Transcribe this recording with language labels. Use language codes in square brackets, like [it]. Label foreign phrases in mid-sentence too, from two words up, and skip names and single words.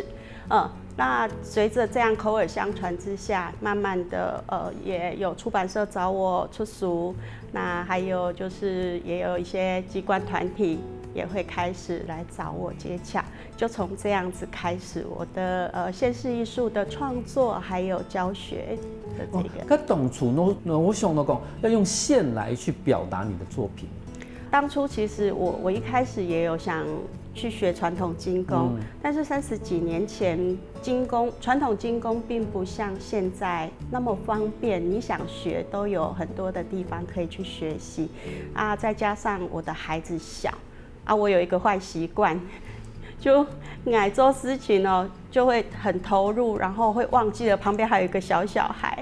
[zh] 那隨着這樣口耳相傳之下，慢慢的也有出版社找我出書，那還有就是也有一些機關團體也會開始來找我接洽，就從這樣子開始我的現實藝術的創作還有教學的這個。當初我想到講要用線來去表達你的作品。當初其實我一開始也有想去学传统精工，但是30几年前，传统精工并不像现在那么方便，你想学都有很多的地方可以去学习啊。再加上我的孩子小啊，我有一个坏习惯，就爱做事情哦，就会很投入，然后会忘记了旁边还有一个小孩。